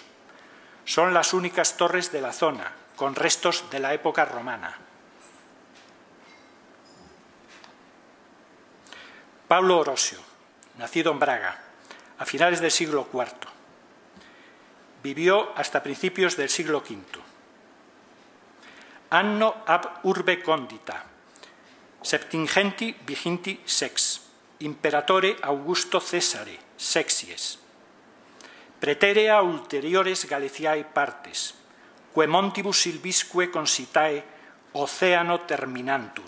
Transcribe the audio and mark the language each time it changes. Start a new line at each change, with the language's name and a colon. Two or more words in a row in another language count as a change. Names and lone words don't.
Spanish: Son las únicas torres de la zona, con restos de la época romana. Pablo Orosio, nacido en Braga, a finales del siglo IV. Vivió hasta principios del siglo V.
Latin: Anno ab urbe condita, septingenti viginti sex, imperatore Augusto Cesare, sexies. Preterea ulteriores Galiciae partes, que montibus silvisque consitae oceano terminantur.